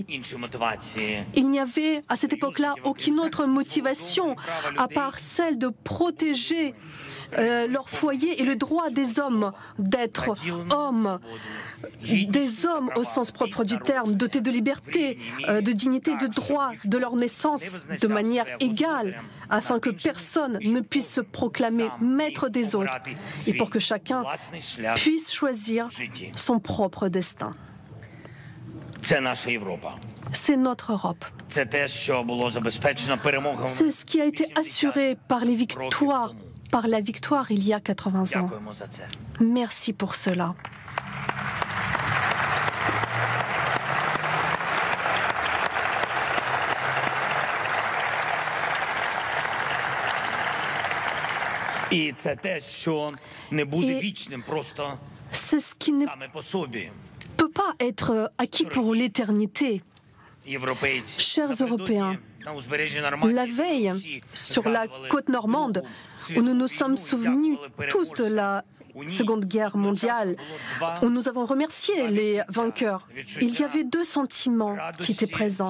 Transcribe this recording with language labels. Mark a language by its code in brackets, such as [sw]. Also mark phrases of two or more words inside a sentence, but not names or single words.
[fr] Il n'y avait à cette époque-là aucune autre motivation à part celle de protéger leur foyer et le droit des hommes d'être hommes, des hommes au sens propre du terme, dotés de liberté, de dignité, de droit, de leur naissance de manière égale, afin que personne ne puisse se proclamer maître des autres et pour que chacun puisse choisir son propre destin. C'est notre Europe. C'est ce qui a été assuré par la victoire il y a 80 ans. Merci pour cela. [uk] І це те, що не буде вічним, просто [fr] peut pas être acquis pour l'éternité. Chers Européens, la veille, sur la côte normande, où nous nous sommes souvenus tous de la Seconde Guerre mondiale, où nous avons remercié les vainqueurs, il y avait deux sentiments qui étaient présents.